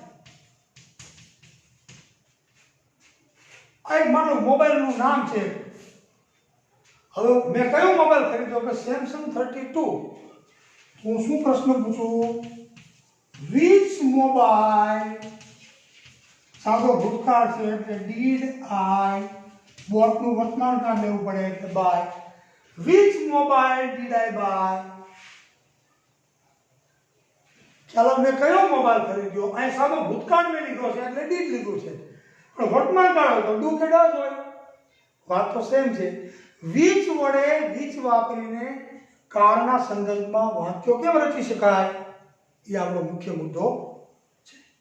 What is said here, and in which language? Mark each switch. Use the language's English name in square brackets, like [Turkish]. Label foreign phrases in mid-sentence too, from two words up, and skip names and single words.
[Gujarati] આ એક માનો મોબાઈલનું નામ છે. હવે મેં કયો મોબાઈલ ખરીદ્યો? કે Samsung 32. હું શું પ્રશ્ન પૂછું? [English] which mobile [Gujarati] સાદો ભૂતકાળ છે એટલે [English] did I bought [Gujarati] નું વર્તમાન કાળ લેવું પડે એટલે buy. [English] which mobile did I buy? [Gujarati] ચાલો મેં કયો મોબાઈલ ખરીદ્યો? અહીં સાદો ભૂતકાળ મેં લીધો છે એટલે did લીધું છે. પણ વર્તમાન કાળ હોય તો do કે does હોય. વાત તો સેમ છે. which વડે which વાપરીને કાળના સંદર્ભમાં વાક્યો કેમ રચી શકાય એ આપણો મુખ્ય મુદ્દો છે.